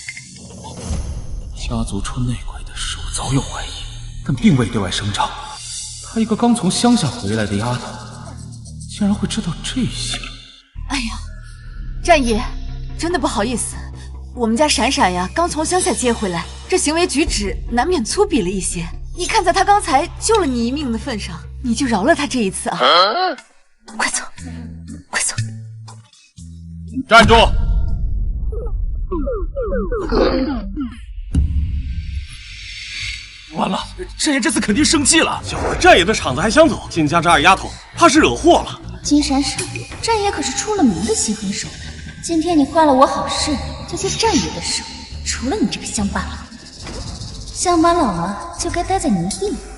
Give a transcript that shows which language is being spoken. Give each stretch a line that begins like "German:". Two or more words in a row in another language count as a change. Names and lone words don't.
Chinese: 家族穿內鬼的事我早有懷疑，但並未對外聲張。她一個剛從鄉下回來的丫頭，竟然會知道這些。哎呀，戰爺，真的不好意思，我們家閃閃呀剛從鄉下接回來，這行為舉止難免粗鄙了一些。你看在他剛才救了你一命的份上，你就饒了他這一次啊！快走，快走！站住！完了，戰爺這次肯定生氣了。小回戰爺的場子還想走，金家這二丫頭怕是惹禍了。金閃閃，戰爺可是出了名的心狠手辣。今天你壞了我好事，就接戰爺的手。除了你這個鄉巴佬，鄉巴佬啊，就該待在泥地裡。